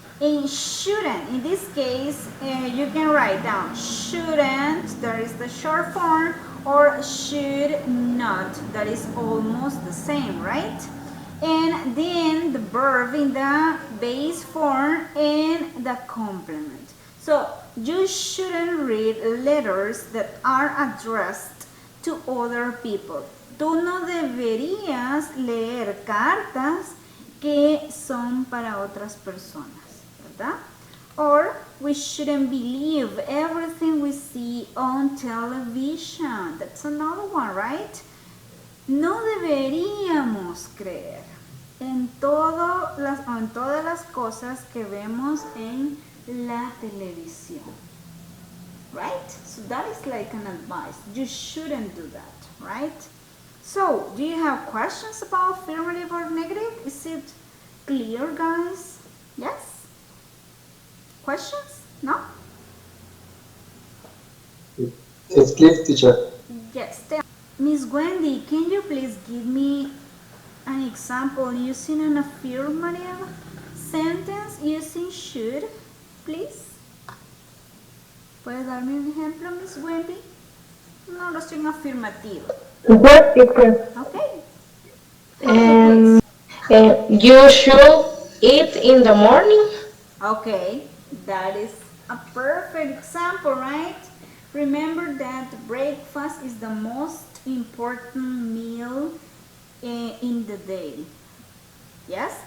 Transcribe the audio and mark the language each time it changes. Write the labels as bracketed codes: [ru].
[en] And shouldn't, in this case, you can write down shouldn't, that is the short form, or should not, that is almost the same, right? And then the verb in the base form and the complement. So you shouldn't read letters that are addressed to other people. [es] Tú no deberías leer cartas que son para otras personas, ¿verdad? [en] Or we shouldn't believe everything we see on television. That's another one, right? [es] No deberíamos creer en todas las cosas que vemos en la televisión. [en] Right? So that is like an advice. You shouldn't do that, right? So, do you have questions about affirmative or negative? Is it clear, guys? Yes? Questions? No? It's clear, teacher. Yes. Miss Wendy, can you please give me an example using an affirmative sentence using should, please? [es] ¿Puedes darme un ejemplo, Miss Wendy? Una oración afirmativa. [en] Yes, teacher. Okay. You should eat in the morning. Okay, that is a perfect example, right? Remember that breakfast is the most important meal in the day. Yes?